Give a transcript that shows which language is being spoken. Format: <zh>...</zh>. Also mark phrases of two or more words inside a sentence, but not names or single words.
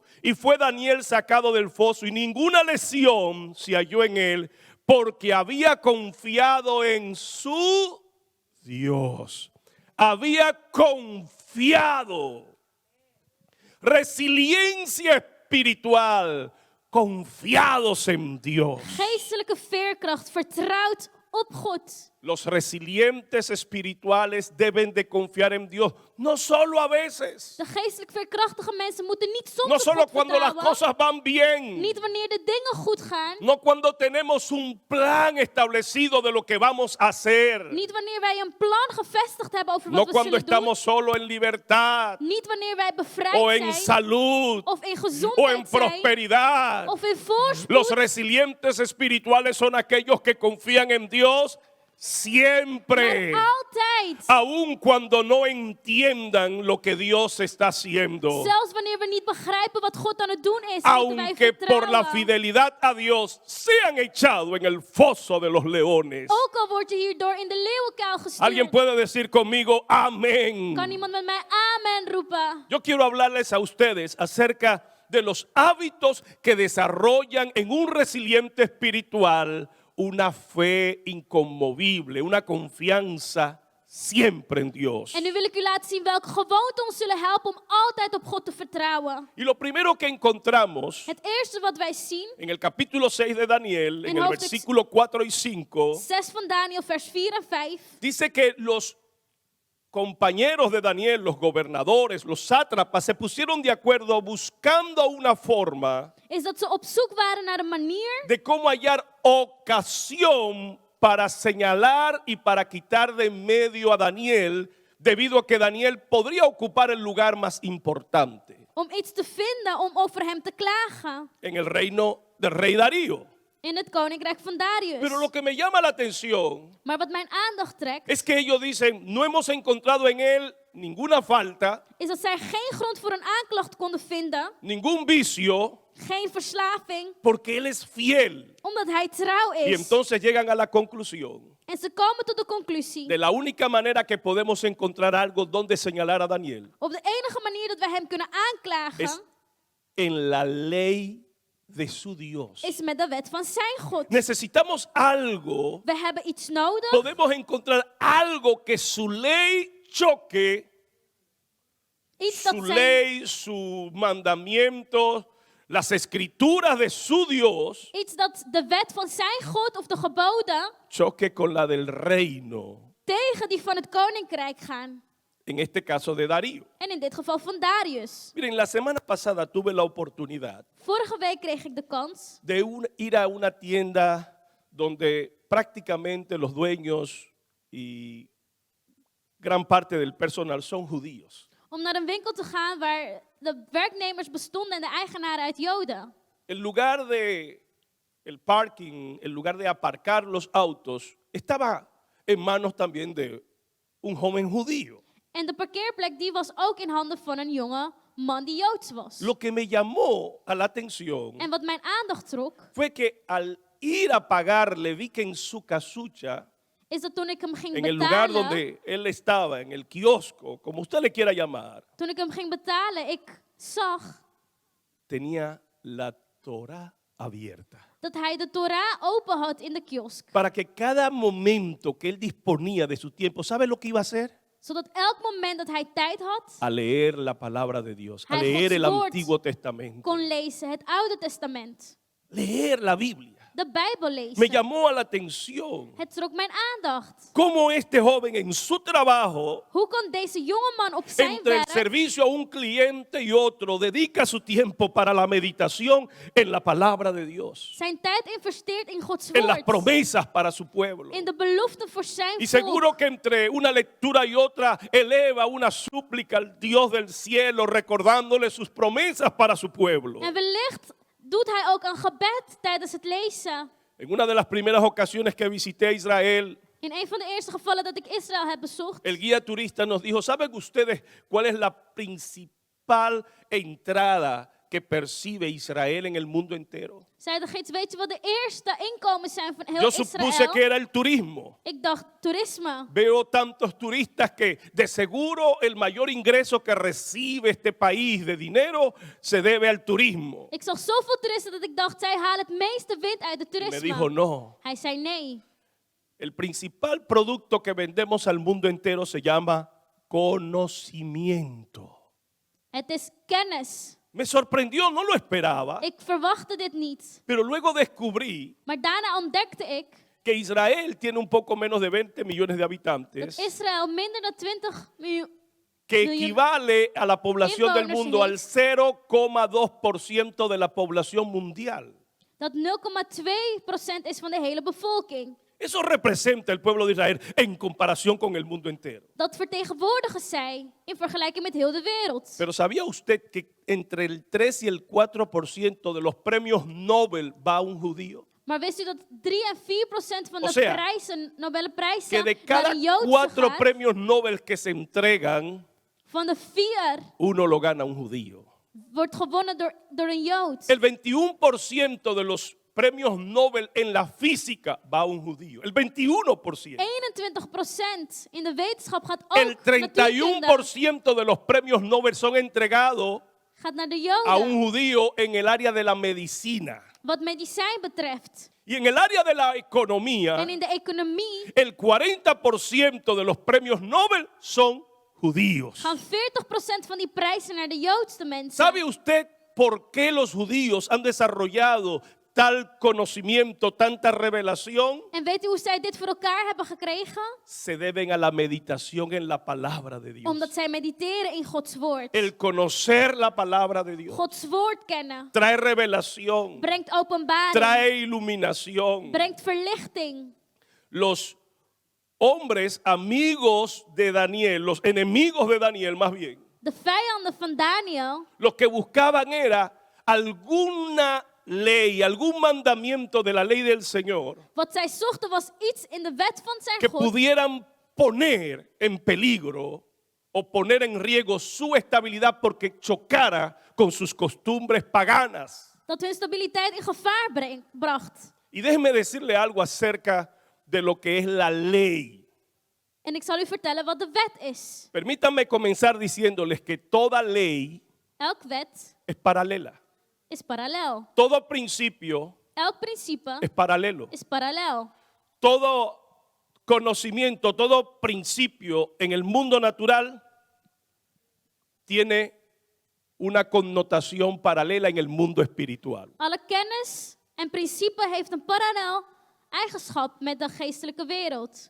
<es>Y fue Daniel sacado del foso y ninguna lesión se halló en él, porque había confiado en su Dios. Había confiado. Resiliencia espiritual. Confiados en Dios.</es> <nl>Geestelijke veerkracht, vertrouwd op God.</nl> <es>Los resilientes espirituales deben de confiar en Dios, no solo a veces,</es> <nl>De geestelijk veerkrachtige mensen moeten niet soms</nl> <es>no</es> <nl>op</nl> <es>solo</es> <nl>God</nl> <es>cuando las</es> <nl>vertrouwen.</nl> <es>cosas van bien,</es> <nl>Niet wanneer de dingen goed gaan.</nl> <es>no cuando tenemos un plan establecido de lo que vamos a hacer,</es> <nl>Niet wanneer wij een plan gevestigd hebben over</nl> <es>no</es> <nl>wat we</nl> <es>cuando</es> <nl>zullen doen.</nl> <es>estamos solo en libertad</es> <nl>Niet wanneer wij bevrijd</nl> <es>o en</es> <nl>zijn.</nl> <es>salud</es> <nl>Of in</nl> <es>o en</es> <nl>gezondheid zijn.</nl> <es>prosperidad.</es> <nl>Of in voorspoed.</nl> <es>Los resilientes espirituales son aquellos que confían en Dios siempre.</es> <nl>Maar altijd.</nl> <es>Aun cuando no entiendan lo que Dios está haciendo.</es> <nl>Zelfs wanneer we niet begrijpen wat God aan het doen is, moeten wij</nl> <es>Aunque por la</es> <nl>vertrouwen.</nl> <es>fidelidad a Dios sean echados en el foso de los leones.</es> <nl>Ook al wordt je hierdoor in de leeuwenkuil</nl> <es>Alguien</es> <nl>gestuurd.</nl> <es>puede decir conmigo, amén.</es> <nl>Kan iemand met mij amen roepen?</nl> <es>Yo quiero hablarles a ustedes acerca de los hábitos que desarrollan en un resiliente espiritual una fe inconmovible, una confianza siempre en Dios.</es> <nl>En nu wil ik u laten zien welke gewoonten ons zullen helpen om altijd op God te vertrouwen.</nl> <es>Y lo primero que encontramos</es> <nl>Het eerste wat wij zien,</nl> <es>en el capítulo 6 de Daniel, en el</es> <nl>hoofdstuk</nl> <es>versículo 4 y 5,</es> <nl>6 van Daniel, vers 4 en 5.</nl> <es>dice que los compañeros de Daniel, los gobernadores, los sátrapas, se pusieron de acuerdo buscando una forma</es> <nl>is dat ze op zoek waren naar een manier</nl> <es>de cómo hallar ocasión para señalar y para quitar de en medio a Daniel, debido a que Daniel podría ocupar el lugar más importante</es> <nl>om iets te vinden om over hem te klagen</nl> <es>en el reino del rey Darío.</es> <nl>in het koninkrijk van Darius.</nl> <es>Pero lo que me llama la atención</es> <nl>Maar wat mijn aandacht trekt,</nl> <es>es que ellos dicen, no hemos encontrado en él ninguna falta,</es> <nl>is dat zij geen grond voor een aanklacht konden vinden,</nl> <es>ningún vicio,</es> <nl>geen verslaving,</nl> <es>porque él es fiel.</es> <nl>omdat hij trouw</nl> <es>Y</es> <nl>is.</nl> <es>entonces llegan a la conclusión</es> <nl>En ze komen tot de conclusie,</nl> <es>de la única manera que podemos encontrar algo donde señalar a Daniel</es> <nl>op de enige manier dat wij hem kunnen aanklagen,</nl> <es>es en la ley de su Dios.</es> <nl>is met de wet van zijn God.</nl> <es>Necesitamos algo,</es> <nl>We hebben iets nodig,</nl> <es>podemos encontrar algo que su ley choque,</es> <nl>iets dat</nl> <es>su</es> <nl>zijn,</nl> <es>ley, sus mandamientos, las escrituras de su Dios,</es> <nl>iets dat de wet van zijn God of de geboden</nl> <es>choque con la del reino,</es> <nl>tegen die van het koninkrijk gaan.</nl> <es>en este caso de Darío.</es> <nl>En in dit geval van Darius.</nl> <es>Miren, la semana pasada tuve la oportunidad</es> <nl>Vorige week kreeg ik de kans</nl> <es>de ir a una tienda donde prácticamente los dueños y gran parte del personal son judíos.</es> <nl>om naar een winkel te gaan waar de werknemers bestonden en de eigenaren uit Joden.</nl> <es>El lugar de el parking, el lugar de aparcar los autos, estaba en manos también de un joven judío.</es> <nl>En de parkeerplek die was ook in handen van een jonge man die Joods was.</nl> <es>Lo que me llamó a la atención</es> <nl>En wat mijn aandacht trok,</nl> <es>fue que al ir a pagarle vi que en su casucha,</es> <nl>is dat toen ik hem ging</nl> <es>en el lugar</es> <nl>betalen,</nl> <es>donde él estaba, en el kiosco, como usted le quiera llamar,</es> <nl>toen ik hem ging betalen, ik zag</nl> <es>tenía la Torah abierta.</es> <nl>dat hij de Torah open had in de kiosk.</nl> <es>Para que cada momento que él disponía de su tiempo, ¿sabe lo que iba a hacer?</es> <nl>Zodat elk moment dat hij tijd had,</nl> <es>A leer la palabra de Dios, a</es> <nl>Hij</nl> <es>leer el</es> <nl>Gods woord</nl> <es>Antiguo Testamento,</es> <nl>kon lezen, het Oude Testament,</nl> <es>leer la Biblia.</es> <nl>de Bijbel</nl> <es>Me</es> <nl>lezen.</nl> <es>llamó a la atención</es> <nl>Het trok mijn aandacht.</nl> <es>cómo este joven en su trabajo,</es> <nl>Hoe kon deze jonge man op zijn</nl> <es>entre el</es> <nl>werk</nl> <es>servicio a un cliente y otro, dedica su tiempo para la meditación en la palabra de Dios,</es> <nl>zijn tijd investeert in Gods</nl> <es>en las</es> <nl>woord,</nl> <es>promesas para su pueblo.</es> <nl>in de beloften voor zijn</nl> <es>Y</es> <nl>volk.</nl> <es>seguro que entre una lectura y otra eleva una súplica al Dios del cielo, recordándole sus promesas para su pueblo.</es> <nl>En wellicht doet hij ook een gebed tijdens het lezen.</nl> <es>En una de las primeras ocasiones que visité Israel,</es> <nl>In een van de eerste gevallen dat ik Israël heb bezocht,</nl> <es>el guía turista nos dijo, ¿saben ustedes cuál es la principal entrada que percibe Israel en el mundo entero?</es> <nl>zei de gids, weet je wat de eerste inkomens zijn van heel</nl> <es>Yo supuse</es> <nl>Israël?</nl> <es>que era el turismo.</es> <nl>Ik dacht, toerisme.</nl> <es>Veo tantos turistas que de seguro el mayor ingreso que recibe este país de dinero se debe al turismo.</es> <nl>Ik zag zoveel toeristen dat ik dacht, zij halen het meeste winst uit het</nl> <es>Y me dijo,</es> <nl>toerisme.</nl> <es>no,</es> <nl>Hij zei nee.</nl> <es>el principal producto que vendemos al mundo entero se llama conocimiento.</es> <nl>Het is kennis.</nl> <es>Me sorprendió, no lo esperaba,</es> <nl>Ik verwachtte dit niet.</nl> <es>pero luego descubrí</es> <nl>Maar daarna ontdekte ik</nl> <es>que Israel tiene un poco menos de 20 millones de</es> <nl>dat</nl> <es>habitantes,</es> <nl>Israël minder dan 20 miljoen,</nl> <es>que equivale a la población del mundo al 0,2% de la población mundial.</es> <nl>dat 0,2% is van de hele bevolking.</nl> <es>Eso representa el pueblo de Israel en comparación con el mundo entero.</es> <nl>Dat vertegenwoordigen zij in vergelijking met heel de wereld.</nl> <es>Pero ¿sabía usted que entre el 3 y el 4% de los premios Nobel va a un judío?</es> <nl>Maar wist u dat 3 en 4% van</nl> <es>O</es> <nl>de</nl> <es>sea,</es> <nl>prijzen, Nobelprijzen,</nl> <es>Que de</es> <nl>naar</nl> <es>cada</es> <nl>een Joodse</nl> <es>4</es> <nl>gaat?</nl> <es>premios Nobel que se entregan,</es> <nl>Van de 4</nl> <es>uno lo gana un judío.</es> <nl>wordt gewonnen door een Jood.</nl> <es>El 21% de los premios Nobel en la física va a un judío. El 21%.</es> <nl>21% in de wetenschap gaat ook</nl> <es>El 31% de los premios Nobel son entregados</es> <nl>gaat naar de</nl> <es>a un</es> <nl>Joden.</nl> <es>judío en el área de la medicina.</es> <nl>Wat medicijn betreft.</nl> <es>Y en el área de la economía,</es> <nl>En in de economie</nl> <es>el 40% de los premios Nobel son judíos.</es> <nl>gaan 40% van die prijzen naar de Joodse mensen.</nl> <es>¿Sabe usted por qué los judíos han desarrollado tal conocimiento, tanta revelación,</es> <nl>En weet u hoe zij dit voor elkaar hebben gekregen?</nl> <es>se deben a la meditación en la palabra de Dios.</es> <nl>Omdat zij mediteren in Gods woord.</nl> <es>El conocer la palabra de Dios</es> <nl>Gods woord kennen.</nl> <es>trae revelación,</es> <nl>Brengt openbaring.</nl> <es>trae iluminación.</es> <nl>Brengt verlichting.</nl> <es>Los hombres amigos de Daniel, los enemigos de Daniel más bien,</es> <nl>De vijanden van Daniel,</nl> <es>lo que buscaban era alguna ley, algún mandamiento de la ley del Señor</es> <nl>wat zij zochten was iets in de wet van</nl> <es>que</es> <nl>zijn God.</nl> <es>pudieran poner en peligro o poner en riesgo su estabilidad porque chocara con sus costumbres paganas.</es> <nl>Dat hun stabiliteit in gevaar bracht.</nl> <es>Y déjeme decirle algo acerca de lo que es la ley.</es> <nl>En ik zal u vertellen wat de wet is.</nl> <es>Permítanme comenzar diciéndoles que toda ley</es> <nl>Elk wet</nl> <es>es paralela.</es> <nl>is parallel.</nl> <es>Todo principio</es> <nl>Elk principe</nl> <es>es paralelo.</es> <nl>is parallel.</nl> <es>Todo conocimiento, todo principio en el mundo natural tiene una connotación paralela en el mundo espiritual.</es> <nl>Alle kennis en principe heeft een parallel eigenschap met de geestelijke wereld.</nl>